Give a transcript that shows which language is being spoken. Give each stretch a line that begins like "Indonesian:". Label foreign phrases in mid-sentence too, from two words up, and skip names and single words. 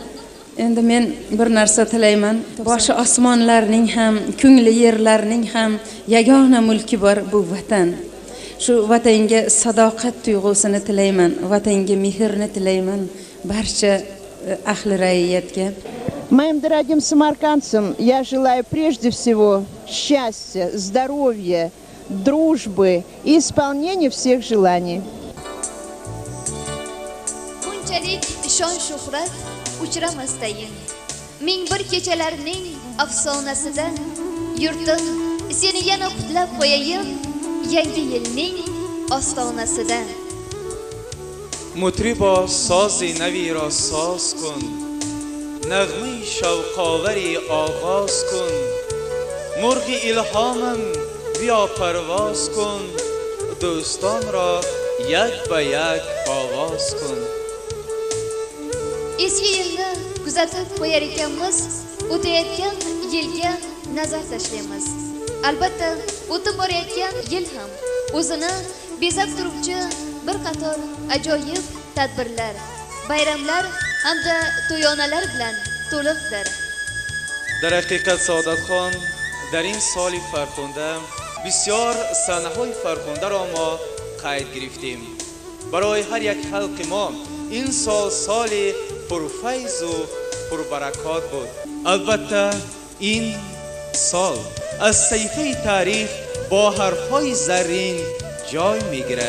Uzbek: Endi men bir narsa tilayman. Boshi osmonlarning ham, ko'ngli yerlarning ham yagona mulki bor bu vatan. Shu vatanga sadoqat tuyg'usini tilayman, vatanga mehrni tilayman barcha ahli raiyatga.
Russian: Моим дорогим самаркандцам я желаю прежде всего счастья, здоровья, дружбы и исполнения всех желаний.
Uzbek: Bunchalik shon shuhrat uchramastayin. Ming bir kechalarning afsonasida yurtim seni yana qutlab qo'yayim yangi yilning ostonasida.
Tajik: مطربا ساز نوی را ساز کن، نغمه شوقاوری آغاز کن، مرغ الهامم بیا پرواز کن، دوستان را یک به یک آواز کن.
Uzbek: Eski yilni kuzatib qo'yar ekanmiz, o'tayotgan yilga nazar tashlaymiz. Albatta, o'tib borayotgan yil ham o'zini bezab turuvchi bir qator ajoyib tadbirlar, bayramlar hamda to'yonalar bilan to'liqdir.
Tajik: در حقیقت سعادت خان در این سال فرخنده بسیار صحنه‌های فرخنده را ما قید گرفتیم. برای هر یک خلق ما این سال سالی پرفیض و پربرکات بود. البته این سال از صحیفه تاریخ با حرف‌های زرین جای می‌گیرد.